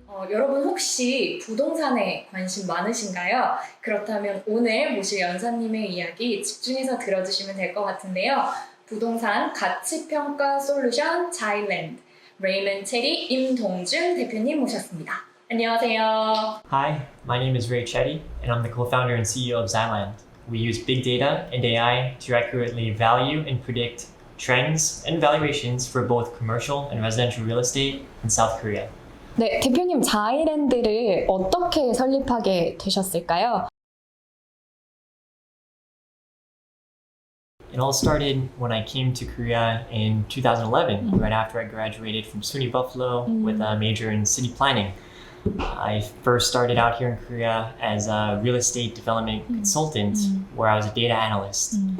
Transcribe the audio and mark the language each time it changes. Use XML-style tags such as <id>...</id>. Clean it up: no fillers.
<ko>여러분 혹시 부동산에 관심 많으신가요? 그렇다면 오늘 모실 연사님의 이야기 집중해서 들어주시면 될 것 같은데요. 부동산 가치평가 솔루션 자이랜드 Raymond Chetti 임동준 대표님 모셨습니다. 안녕하세요.</ko> <en>Hi, my name is Ray Chetti, and I'm the co-founder and CEO of Xaland. We use big data and AI to accurately value and predict trends and valuations for both commercial and residential real estate in South Korea.</en> <ko>네, 대표님 자이랜드를 어떻게 설립하게 되셨을까요?</ko> <en>It all started when I came to Korea in 2011, right after I graduated from SUNY Buffalo with a major in city planning. I first started out here in Korea as a real estate development consultant, where I was a data analyst.</en>